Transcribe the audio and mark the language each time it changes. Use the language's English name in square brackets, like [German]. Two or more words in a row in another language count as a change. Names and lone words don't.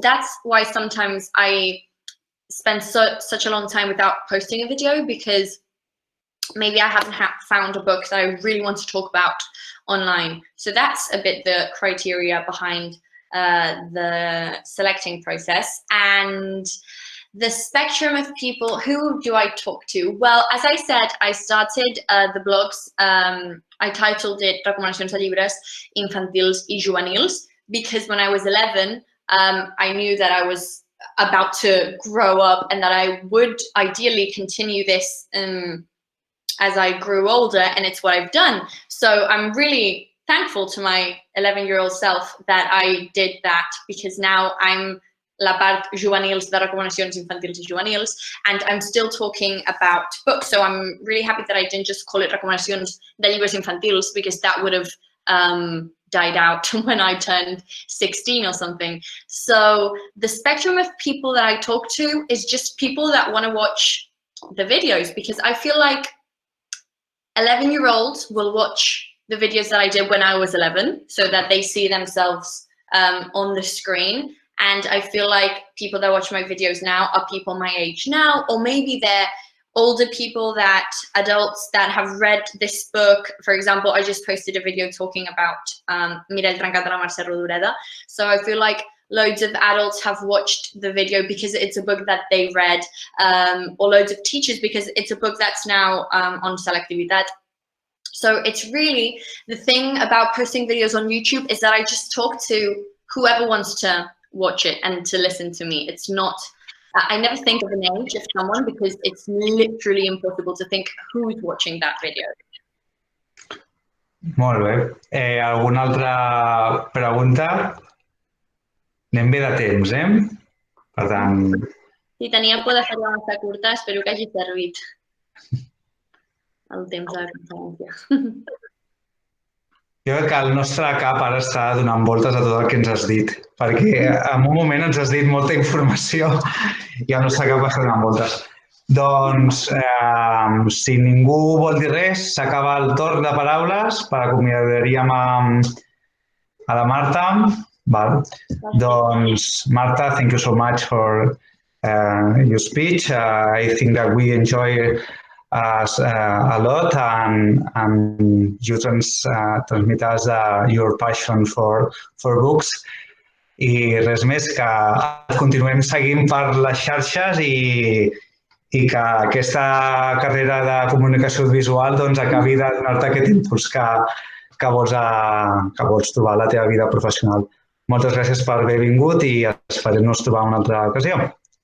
[English] That's why sometimes I spend such a long time without posting a video, because maybe I haven't found a book that I really want to talk about online. So that's a bit the criteria behind the selecting process. And the spectrum of people, who do I talk to? Well, as I said, I started the blogs, I titled it Recomanacions de llibres infantils i juvenils, because when I was 11, I knew that I was about to grow up and that I would ideally continue this as I grew older, and it's what I've done. So I'm really thankful to my 11-year-old self that I did that, because now I'm [Catalan] la part juvenils de recomanacions infantils i juvenils, [English] and I'm still talking about books. So I'm really happy that I didn't just call it recomanacions de llibres infantils, because that would have died out when I turned 16 or something. So the spectrum of people that I talk to is just people that want to watch the videos, because I feel like 11-year-olds will watch the videos that I did when I was 11, so that they see themselves on the screen. And I feel like people that watch my videos now are people my age now, or maybe they're older people, adults that have read this book. For example, I just posted a video talking about Mira el trencat de la Mercè Rodoreda. So I feel like loads of adults have watched the video because it's a book that they read, or loads of teachers because it's a book that's now on Selectivitat. So it's really, the thing about posting videos on YouTube is that I just talk to whoever wants to watch it and to listen to me. It's not, I never think of an age of someone because it's literally impossible to think who's watching that video. [Catalan] Molt bé. Alguna altra pregunta? Anem bé de temps, Per tant... Si tenia por de fer-la massa curta, espero que hagi servit el temps de la conferència. Jo crec que el nostre cap ara està donant voltes a tot el que ens has dit, perquè en un moment ens has dit molta informació i el nostre cap està donant voltes. Doncs, si ningú vol dir res, s'acaba el torn de paraules, acomiadaríem a la Marta. Doncs, Marta, [English] thank you so much for your speech. I think that we enjoy a lot and you transmit us your passion for books. [Catalan] I res més, que continuem seguint per les xarxes i que aquesta carrera de comunicació audiovisual acabi de donar-te aquest impuls que vols trobar a la teva vida professional. Moltes gràcies per haver vingut i esperem-nos trobar una altra ocasió.